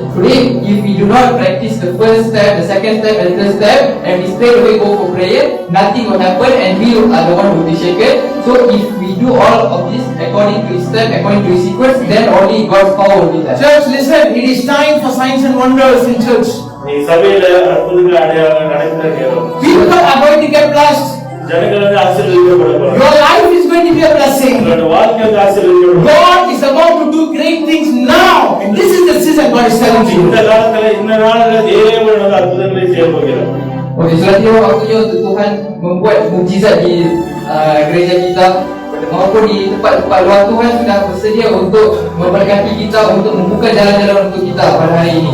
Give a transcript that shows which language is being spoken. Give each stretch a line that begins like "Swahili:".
English: Today, if we do not practice the first step, the second step and the third step, and we straight away go for prayer, nothing will happen and we are the one who will be shaken. So if we do all of this according to his step, according to his sequence, then only God's power will be there. Church, listen, it is time for signs and wonders in church.
Tamil: நீ சபையில அற்புதங்கள் அடையாளங்கள் நடக்கிற நேரம்.
English: People are going to get blessed.
Tamil: ஜனங்கள் வந்து ஆசீர்வதிக்கப்படுவார்கள்.
English: Your life is going to be a blessing.
Tamil: உங்களுடைய வாழ்க்கை வந்து ஆசீர்வதிக்கப்படும்.
English: God is about to do great things now, and this is the season God is telling you.
Tamil: இந்த காலத்துல இந்த நாளில தேவன் வந்து அற்புதங்களை செய்ய போகிறார்.
Malay: Okey, sudah tiba waktunya untuk Tuhan membuat mukjizat di gereja kita maupun di tempat-tempat luar. Tuhan sudah bersedia untuk memberkati kita, untuk membuka jalan-jalan untuk kita pada hari ini.